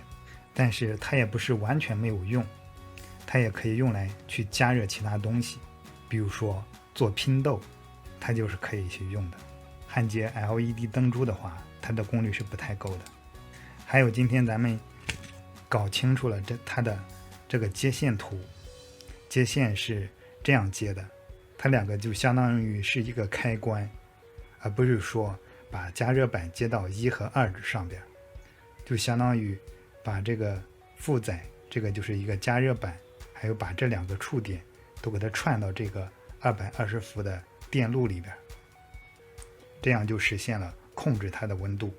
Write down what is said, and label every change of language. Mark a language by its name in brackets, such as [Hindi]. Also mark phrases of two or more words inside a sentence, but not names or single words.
[Chinese] 但是它也不是完全没有用，它也可以用来去加热其他東西，比如說做拼豆，它就是可以去用的。焊接 LED 燈珠的話，它的功率是不太夠的。還有今天咱們搞清楚了它的這個接線圖，接線是這樣接的，它两個就相當於是一個開關，而不是說把加熱板接到1和2上邊，就相當於把這個负載，這個就是一個加熱板，還有把這2個觸點都給它串到這個220伏的電路裡邊，這樣就實現了控制它的溫度。